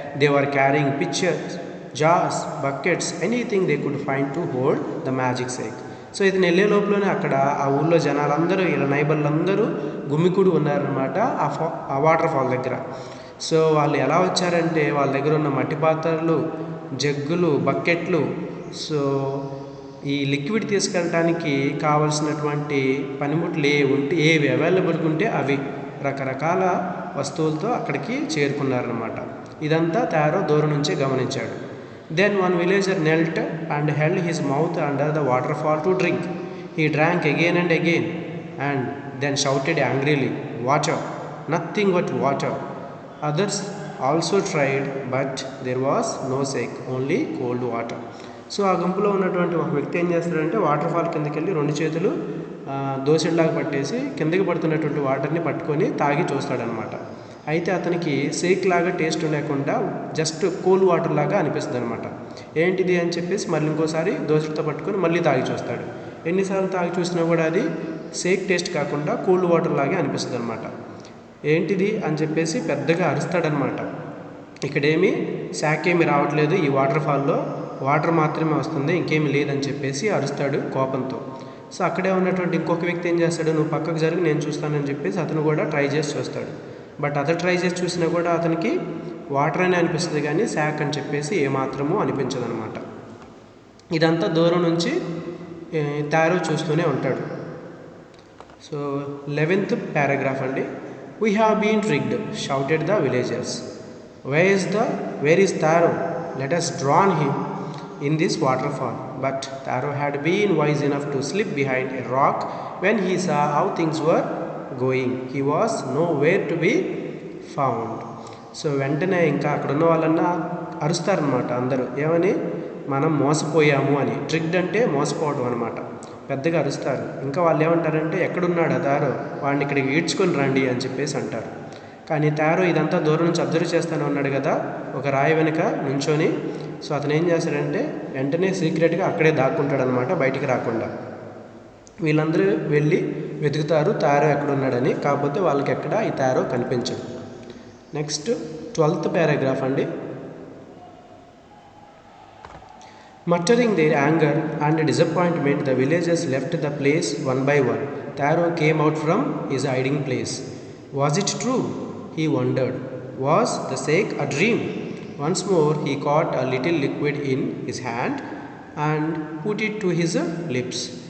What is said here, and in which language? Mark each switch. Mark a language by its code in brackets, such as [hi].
[en] They were carrying pitchers, jars, buckets, anything they could find to hold the magic shake. [te] So ఇతను వెళ్ళే లోపలనే అక్కడ ఆ ఊళ్ళో జనాలందరూ, ఇలా నైబర్లందరూ గుమికూడి ఉన్నారనమాట ఆ వాటర్ ఫాల్ దగ్గర. సో వాళ్ళు ఎలా వచ్చారంటే వాళ్ళ దగ్గర ఉన్న మట్టి పాత్రలు, జగ్గులు, బకెట్లు, సో ఈ లిక్విడ్ తీసుకెళ్ళడానికి కావలసినటువంటి పనిముట్లు ఏవి అవైలబుల్గా ఉంటే అవి రకరకాల వస్తువులతో అక్కడికి చేరుకున్నారనమాట. ఇదంతా తారో దూరం నుంచే గమనించాడు. [en] Then one villager knelt and held his mouth under the waterfall to drink. He drank again and again and then shouted angrily, "Water! Nothing but water!" Others also tried, but there was no sake, only cold water. [te] So ఆ గుంపులో ఉన్నటువంటి ఒక వ్యక్తి ఏం చేస్తాడంటే water fall కిందకి వెళ్ళి రెండు చేతులు దోసెల్లాగా పట్టేసి కిందకి పడుతున్నటువంటి వాటర్ని పట్టుకొని తాగి చూస్తాడనమాట. అయితే అతనికి షేక్ లాగా టేస్ట్ లేకుండా జస్ట్ కూల్ వాటర్ లాగా అనిపిస్తుంది అనమాట. ఏంటిది అని చెప్పేసి మళ్ళీ ఇంకోసారి దోసెలతో పట్టుకొని మళ్ళీ తాగి చూస్తాడు. ఎన్నిసార్లు తాగి చూసినా కూడా అది షేక్ టేస్ట్ కాకుండా కూల్ వాటర్ లాగే అనిపిస్తుంది అనమాట. ఏంటిది అని చెప్పేసి పెద్దగా అరుస్తాడనమాట. ఇక్కడేమి శాక్ ఏమి రావట్లేదు, ఈ వాటర్ ఫాల్లో వాటర్ మాత్రమే వస్తుంది, ఇంకేమి లేదని చెప్పేసి అరుస్తాడు కోపంతో. సో అక్కడే ఉన్నటువంటి ఇంకొక వ్యక్తి ఏం చేస్తాడు, నువ్వు పక్కకు జరిగి నేను చూస్తానని చెప్పేసి అతను కూడా ట్రై చేసి చూస్తాడు. బట్ అతను ట్రై చేసి చూసినా కూడా అతనికి వాటర్ అనే అనిపిస్తుంది కానీ శాక్ అని చెప్పేసి ఏమాత్రమూ అనిపించదు అనమాట. ఇదంతా దూరం నుంచి తారో చూస్తూనే ఉంటాడు. సో 11th paragraph అండి. [en] "We have been tricked," shouted the villagers. Where is Taro? Let us drown him in this waterfall." But Taro had been wise enough to slip behind a rock when he saw how things were going. He was nowhere to be found. [te] So వెంటనే ఇంకా అక్కడ ఉన్న వాళ్ళన్నా అరుస్తారనమాట అందరూ. ఏమని? మనం మోసపోయాము అని. ట్రిక్డ్ అంటే మోసపోవడం అనమాట. పెద్దగా అరుస్తారు. ఇంకా వాళ్ళు ఏమంటారంటే, ఎక్కడున్నాడు తారో, వాడిని ఇక్కడికి ఈడ్చుకొని రండి అని చెప్పేసి అంటారు. కానీ తారో ఇదంతా దూరం నుంచి అబ్జర్వ్ చేస్తూనే ఉన్నాడు కదా ఒక రాయి వెనుక నుంచొని. సో అతను ఏం చేస్తాడంటే వెంటనే సీక్రెట్గా అక్కడే దాక్కుంటాడనమాట, బయటికి రాకుండా. వీళ్ళందరూ వెళ్ళి వెతుకుతారు తారో ఎక్కడున్నాడని. కాకపోతే వాళ్ళకి ఎక్కడ ఈ తారో కనిపించడు. నెక్స్ట్ 12th paragraph అండి. [en] Muttering their anger and disappointment, the villagers left the place one by one. Taro came out from his hiding place. Was it true? He wondered. Was the shake a dream? Once more he caught a little liquid in his hand and put it to his lips.